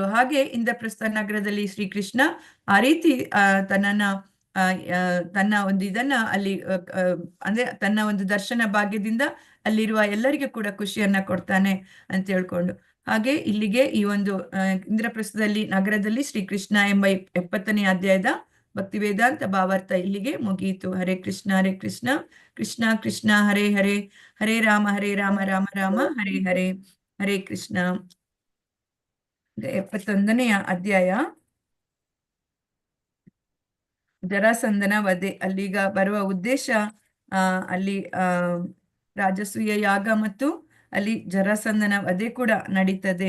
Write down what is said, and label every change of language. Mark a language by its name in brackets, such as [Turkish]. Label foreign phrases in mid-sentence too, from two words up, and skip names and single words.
[Kannada] ಹಾಗೆ ಇಂದ್ರಪ್ರಸ್ಥ ನಗರದಲ್ಲಿ ಶ್ರೀಕೃಷ್ಣ ಆ ರೀತಿ ತನ್ನ ಒಂದು ಇದನ್ನ ಅಲ್ಲಿ ಅಂದ್ರೆ ತನ್ನ ಒಂದು ದರ್ಶನ ಭಾಗ್ಯದಿಂದ ಅಲ್ಲಿರುವ ಎಲ್ಲರಿಗೂ ಕೂಡ ಖುಷಿಯನ್ನ ಕೊಡ್ತಾನೆ ಅಂತ ಹೇಳ್ಕೊಂಡು, ಹಾಗೆ ಇಲ್ಲಿಗೆ ಈ ಒಂದು ಇಂದ್ರಪ್ರಸ್ಥದಲ್ಲಿ ನಗರದಲ್ಲಿ ಶ್ರೀಕೃಷ್ಣ ಎಂಬ 70ನೇ ಅಧ್ಯಾಯದ ಭಕ್ತಿ ವೇದಾಂತ ಭಾವಾರ್ಥ ಇಲ್ಲಿಗೆ ಮುಗಿಯಿತು. [Sanskrit] ಹರೇ ಕೃಷ್ಣ ಕೃಷ್ಣ ಕೃಷ್ಣ ಹರೇ ಹರೇ, ಹರೇ ರಾಮ ರಾಮ ರಾಮ ಹರೇ ಹರೇ, ಹರೇ ಕೃಷ್ಣ. [Kannada] 71ನೆಯ ಅಧ್ಯಾಯ ಜರಾಸಂಧನ ವಧೆ. ಅಲ್ಲಿಗ ಬರುವ ಉದ್ದೇಶ ಅಲ್ಲಿ ರಾಜಸೂಯ ಯಾಗ ಮತ್ತು ಅಲ್ಲಿ ಜರಾಸಂಧನ ವಧೆ ಕೂಡ ನಡೀತದೆ.